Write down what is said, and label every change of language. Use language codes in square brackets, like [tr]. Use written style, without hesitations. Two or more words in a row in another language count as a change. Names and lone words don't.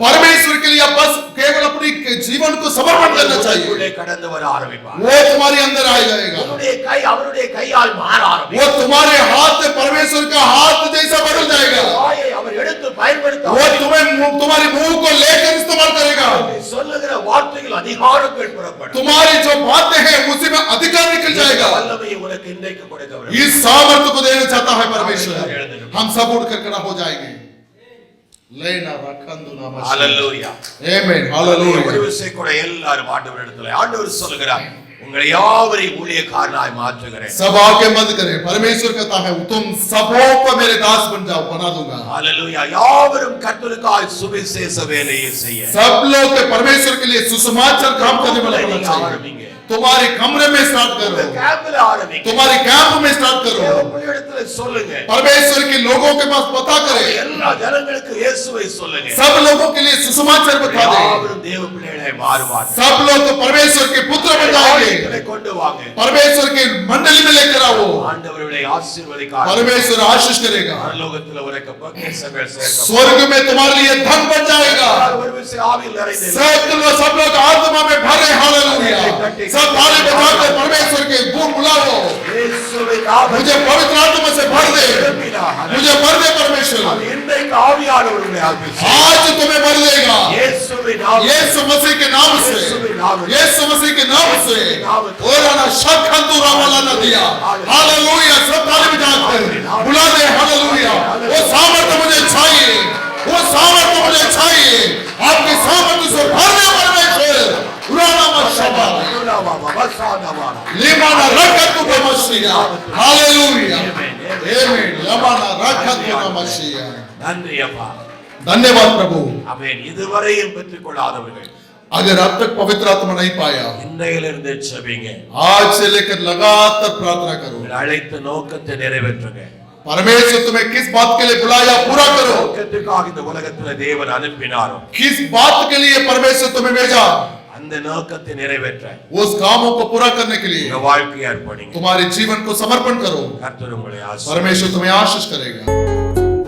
[hi] परमेश्वर के लिए बस केवल अपनी जीवन को समर्पण करना चाहिए. [ta] உள்ளே கடந்து வர ஆரம்பிப்பார். [hi] वो तुम्हारे अंदर आ जाएगा. [ta] உன்னுடைய கை அவருடைய கையால் மாற [hi] वो [ta] ஆரம்பிக்கும். [hi] तुम्हारे हाथ से परमेश्वर का हाथ जैसा बदल जाएगा. [ta] வாயை அவர் எடுத்து பயன்படுத்த [hi] वो तुम्हारे मुंह को लेकर इस्तेमाल करेगा. [ta] சொல்லுகிற வார்த்தைகள் அதிகாரங்கள் புறப்படும். [hi] तुम्हारी जो बातें हैं उसी में अधिकार निकल जाएगा. [ta] வல்லமையை உனக்கு இன்றைக்கு கொடுக்க வேண்டும். [hi] इस सामर्थ्य को देना चाहता है परमेश्वर. हम सब उठकर खड़ा हो जाएंगे. लेना रखंदु नाम [ta] ஹalleluya. [hi] आमेन. हालेलुया. [ta] ஒரு விஷயம் கூட எல்லாரும் ஆண்டவரிடத்துல ஆண்டவர் சொல்லுகிறார் உங்களை யாவரையும் ஊழியக்காரனாய் மாற்றுகிறேன். [hi] सब आंखें बंद करें. परमेश्वर कहता है तुम सबों को मेरे दास बन जाओ, बना दूंगा. [ta] ஹalleluya. யாவரும் கர்த்தருக்காய் சுவிசேஷ வேலையை செய்ய [hi] सब लोग के परमेश्वर के लिए सुसमाचार काम करने वाला होना चाहिए. [ta] ஆரம்பிங்க. [hi] तुम्हारे कमरे में स्टार्ट करो. [ta] கேம்ப்ல ஆரம்பிங்க. [hi] तुम्हारे कैंप में स्टार्ट करो. [ta] உங்களிடத்துல சொல்லுங்க. [hi] परमेश्वर के लोगों के पास पता करें. [ta] எல்லா ஜனங்களுக்கு இயேசுவை சொல்லுங்க. [hi] सब लोगों के लिए सुसमाचार बता दें. [ta] யாவரும் தேவ பிள்ளைகளாய் மாறுவார்கள். [hi] सब लोग तो परमेश्वर के पुत्र बन जाएंगे. [ta] ஆலயத்திலே கொண்டு வாங்க. [hi] परमेश्वर के मंडली में लेकर आओ. [ta] ஆண்டவருடைய ஆசீர்வாதம் [hi] परमेश्वर आशीष करेगा. [ta] பரலோகத்துல உனக்கு பொக்கிஷங்கள் சேர்க்கும். [hi] स्वर्ग में तुम्हारे लिए धन बन जाएगा. [ta] ஒரு விஷயம் ஆவியில் நிறைந்து [hi] सब लोग आत्मा में भरे. हालेलुया. सब ताली बजाकर परमेश्वर के गुण बुलाओ. [ta] இயேசுவின் நாமத்தில் [hi] मुझे पवित्र आत्मा से भर दे. मुझे भर दे परमेश्वर. [ta] இன்றைக்கு ஆவியானவருடைய ஆசீர்வாதம் [hi] आज तुम्हें भर देगा. [ta] இயேசுவின் நாமத்தில் [hi] यीशु मसीह के नाम से. यीशु मसीह के नाम से. और ना शक्खंतु रावाला न दिया. हालेलुया. सब ताली बजाकर बुला दे. हालेलुया. वो सामर्थ्य मुझे चाहिए. वो सामर्थ्य मुझे चाहिए. आपके सामर्थ्य से भर दे परमेश्वर. उराना मत शबा. लिमाना रखतु बमशिया. हालेलुया. आमीन. लिमाना रखतु बमशिया. [ta] நன்றி அப்பா. [hi] धन्यवाद प्रभु. [ta] ஆமென். இதுவரையும் பெற்றுக்கொள்ளாதவர்கள் [hi] अगर अब तक पवित्र आत्मा नहीं पाया, [ta] இன்றையிலிருந்து செபிங்க. [hi] आज से लेकर लगातार प्रार्थना करो. [ta] உங்கள் அழைத்த நோக்கத்தை நிறைவேற்றுங்க. [hi] परमेश्वर तुम्हें किस बात के लिए बुलाया पूरा करो. [ta] நோக்கத்துக்காக இந்த உலகத்துல தேவன் அனுப்பினாரோ [hi] किस बात के लिए परमेश्वर तुम्हें भेजा, [ta] அந்த நோக்கத்தை நிறைவேற்ற [hi] उस कामों को पूरा करने के लिए [ta] உங்க வாழ்க்கையை அர்ப்பணிங்க. [hi] तुम्हारे जीवन को समर्पण करो. [ta] கர்த்தர் உங்களை ஆசீர்வதிப்பார். [hi] परमेश्वर तुम्हें आशीष करेगा.